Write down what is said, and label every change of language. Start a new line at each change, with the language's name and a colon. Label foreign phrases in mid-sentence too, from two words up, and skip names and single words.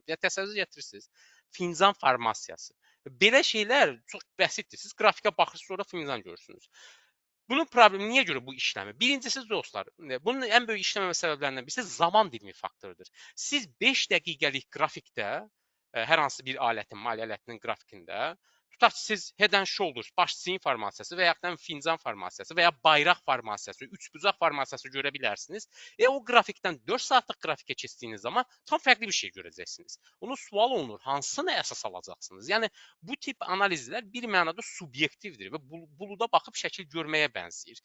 Azerbaijani: Yəni təsəvvür edirsiniz, fincan formasiyası. Belə şeylər çox bəsitdir. Siz qrafikə baxırsınız, sonra fincan görürsünüz. Bunun problemi niyə görə bu işləmir? Birincisi dostlar, bunun ən böyük işləməmə səbəblərindən birisi zaman dilimi faktorudur. Siz 5 dəqiqəlik qrafikdə, hər hansı bir alətin, maliyyə alətinin qrafikində tutaq ki, siz
English: head and shoulders,
Azerbaijani: baş çiyin formasiyası və yaxud da fincan formasiyası və ya bayraq formasiyası, üçbucaq formasiyası görə bilərsiniz. O qrafikdən 4 saatlıq qrafikə keçdiyiniz zaman tam fərqli bir şey görəcəksiniz. Onu sual olunur, hansını əsas alacaqsınız? Yəni bu tip analizlər bir mənada subyektivdir və buluda baxıb şəkil görməyə bənzəyir.